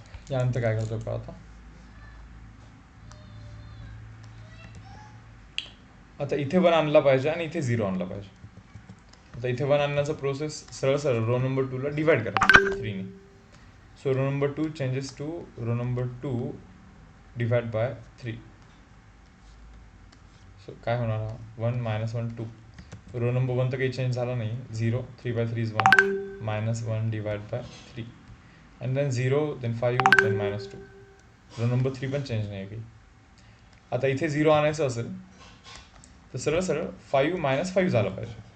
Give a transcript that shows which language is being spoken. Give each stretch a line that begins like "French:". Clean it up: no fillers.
Marathi: यानंतर काय करतो का आता इथे 1 आणला पाहिजे आणि इथे 0 आणला पाहिजे. आता इथे 1 आणण्याचा प्रोसेस सरळ सरळ रो नंबर 2 ला डिवाइड करा 3 ने.
English: So row number 2 changes to row number 2 divide by 3.
Marathi: So काय होणार, 1 मायनस 1 2.
English: row number 1
Marathi: तर काही चेंज झाला नाही,
English: 0. 3 by 3 is 1 minus 1 divide by 3 and then 0, then 5, then minus 2.
Marathi: Row number 3 पण चेंज नाही आहे काही. आता इथे 0 आणायचं असेल तर सरळ सरळ 5 मायनस 5 झालं पाहिजे.